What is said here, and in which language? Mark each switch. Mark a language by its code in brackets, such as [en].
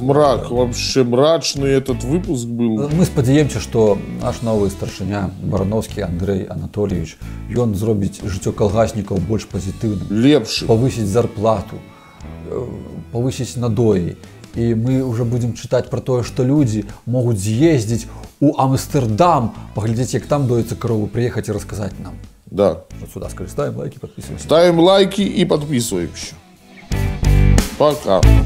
[ru] Мрак, вообще мрачный этот выпуск был. [be] Мы спадзяемся, што наш новы старшыня Барановскі Андрэй Анатольевич, ён зробіць жыццё калгаснікаў больш пазітыўным, Лепшы. павысіць зарплату, павысіць надоі. І мы уже будзем чытаць пра тое, што людзі могуць з'ездзіць у Амстэрдам, паглядзець, як там дояцца каровы, прыехаць і расказаць нам. Да. [ru] Вот сюда скажи, ставим лайки, подписываемся. Ставим лайки и подписываемся. Пока.